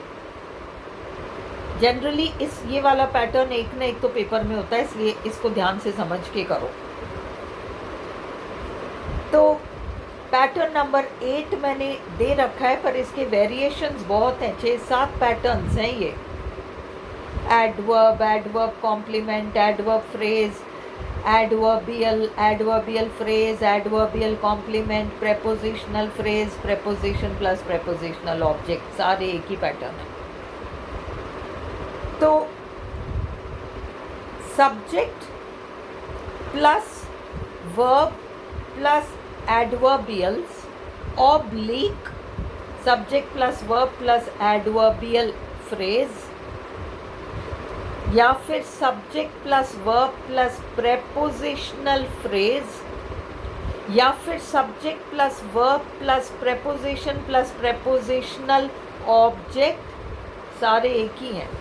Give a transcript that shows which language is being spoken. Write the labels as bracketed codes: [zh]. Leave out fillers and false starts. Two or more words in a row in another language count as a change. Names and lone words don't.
[hi] जनरली इस ये वाला पैटर्न एक ना एक तो पेपर में होता है, इसलिए इसको ध्यान से समझ के करो। तो पैटर्न नंबर 8 मैंने दे रखा है, पर इसके वेरिएशंस बहुत हैं, 6-7 पैटर्न्स हैं ये, [en] adverb, adverb complement, adverb phrase, adverbial phrase, adverbial complement, prepositional phrase, preposition plus prepositional object, [hi] सारे एक ही पैटर्न है. [en] तो subject plus verb plus adverbials oblique subject plus verb plus adverbial phrase, [hi] या फिर [en] subject plus verb plus prepositional phrase, [hi] या फिर [en] subject plus verb plus preposition plus prepositional object, [hi] सारे एक ही हैं.